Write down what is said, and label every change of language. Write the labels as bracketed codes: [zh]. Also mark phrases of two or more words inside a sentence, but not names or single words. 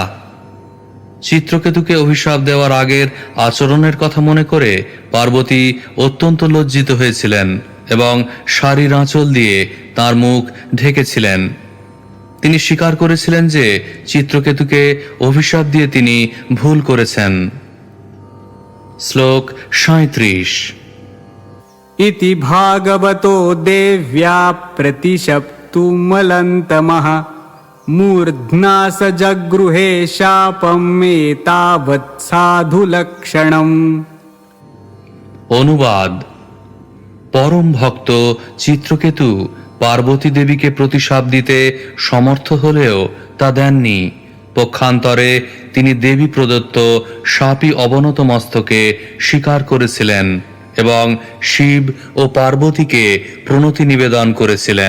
[bn] চিত্রকেতুকে অভিশাপ দেওয়ার আগের আচরণের কথা মনে করে পার্বতী অত্যন্ত লজ্জিত হয়েছিলেন এবং শাড়ির আঁচল দিয়ে তার মুখ ঢেকেছিলেন। তিনি স্বীকার করেছিলেন যে চিত্রকেতুকে অভিশাপ দিয়ে তিনি ভুল করেছেন। শ্লোক 37। [sa] इति भागवतो देव्या प्रतिशप्तुमलन्तमः मूर्ध्ना स जगृहे शापमेतावत् साधुलक्षणम्। [bn] অনুবাদ: পরম ভক্ত চিত্রকেতু পার্বতী দেবীকে প্রতিশাপ দিতে সমর্থ হলেও তা দেননি। পক্ষান্তরে তিনি দেবী প্রদত্ত শাপী অবনত মস্তকে স্বীকার করেছিলেন এবং শিব ও পার্বতীকে প্রণতি নিবেদন করেছিলেন।